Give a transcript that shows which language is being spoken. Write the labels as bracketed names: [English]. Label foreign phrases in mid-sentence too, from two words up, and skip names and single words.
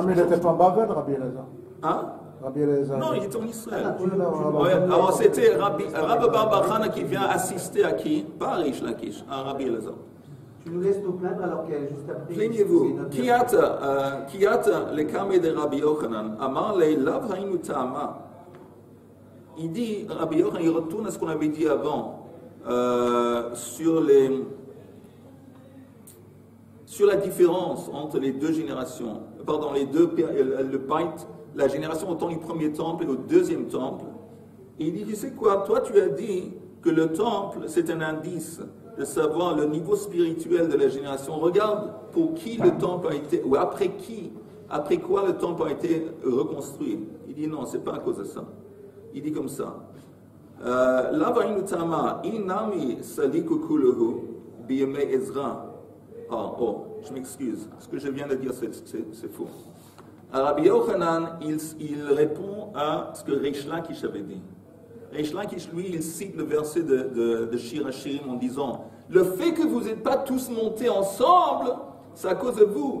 [French] Non, mais il n'était pas en Bavel, Rabbi Elazar. Hein? Rabbi Elazar. Non, il était en Israël. Ouais, alors c'était Rabbi Bar Chana qui vient assister à qui? Pas Rish Lakish, à Rabbi Elazar. Tu nous laisses nous plaindre alors qu'elle est juste après. Plaignez-vous. [Aramaic] כי אתא לקמיה דרבי יוחנן, אמר ליה לאו היינו טעמא. [French] Il dit, Rabbi Yochanan, il retourne à ce qu'on avait dit avant, sur la différence entre les deux générations, pardon, le Beit, la génération au temps du premier temple et au deuxième temple. Et il dit, tu sais quoi, toi tu as dit que le temple c'est un indice de savoir le niveau spirituel de la génération. Regarde pour qui le temple a été, ou après quoi le temple a été reconstruit. Il dit non, c'est pas à cause de ça. Il dit comme ça. [Aramaic] לאו היינו טעמא, אי נמי סליקו כולהו ביומי עזרא. Je m'excuse. Ce que je viens de dire, c'est faux. Rabbi Yochanan, il répond à ce que Reish Lakish avait dit. Reish Lakish, lui, il cite le verset de Shir HaShirim en disant « Le fait que vous n'êtes pas tous montés ensemble, c'est à cause de vous.